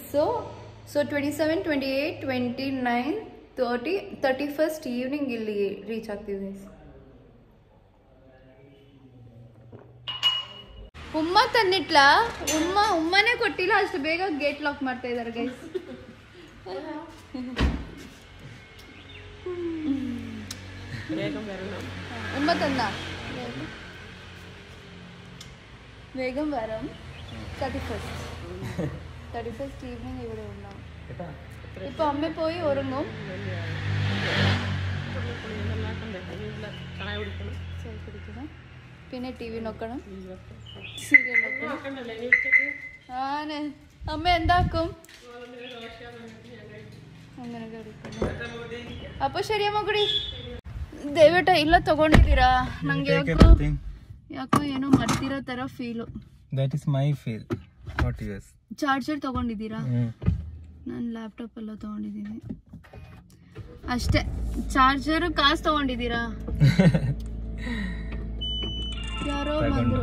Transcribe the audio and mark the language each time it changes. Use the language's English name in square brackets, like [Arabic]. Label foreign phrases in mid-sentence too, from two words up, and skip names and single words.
[Kannada] ಸೊ 27, 28, 29, 30, 31st ಈವ್ನಿಂಗ್ ಇಲ್ಲಿ ರೀಚ್ ಆಗ್ತೀವಿ ಗೈಸ್. ಉಮ್ಮ ತಂದಿಟ್ಲಾ? ಉಮ್ಮನೇ ಕೊಟ್ಟಿಲ್ಲ, ಅಷ್ಟು ಬೇಗ ಗೇಟ್ ಲಾಕ್ ಮಾಡ್ತಾ ಇದ್ದಾರೆ ಗೈಸ್. [Malayalam] ഉമ്മ തന്ന വേഗം വരാം. 31st ഈവനിങ് ഇവിടെ ഉണ്ടാവും. ഇപ്പൊ അമ്മ പോയി ഉറങ്ങും. കുടിക്കണം, പിന്നെ TV നോക്കണം, സീരിയൽ നോക്കണം. ആണ് അമ്മ എന്താക്കും അങ്ങനെ കഴിക്കണം. അപ്പൊ ശരി അമ്മ കുടി. [Kannada] ದಯವಿಟ್ಟು ಇಲ್ಲ ತಗೊಂಡಿದ್ದೀರಾ? ನಂಗೆ ಯಾಕೋ ಏನೋ ಮಾಡ್ತಿರೋ ತರ ಫೀಲು. [English] That is my feel, not yours. [Kannada] ಚಾರ್ಜರ್ ತಗೊಂಡಿದ್ದೀರಾ? ನಾನು ಲ್ಯಾಪ್ಟಾಪ್ ಎಲ್ಲ ತಗೊಂಡಿದ್ದೀನಿ ಅಷ್ಟೇ. ಚಾರ್ಜರ್ ಕಾಸು ತಗೊಂಡಿದ್ದೀರಾ? ಯಾರೋ ಬಂದ್ರು.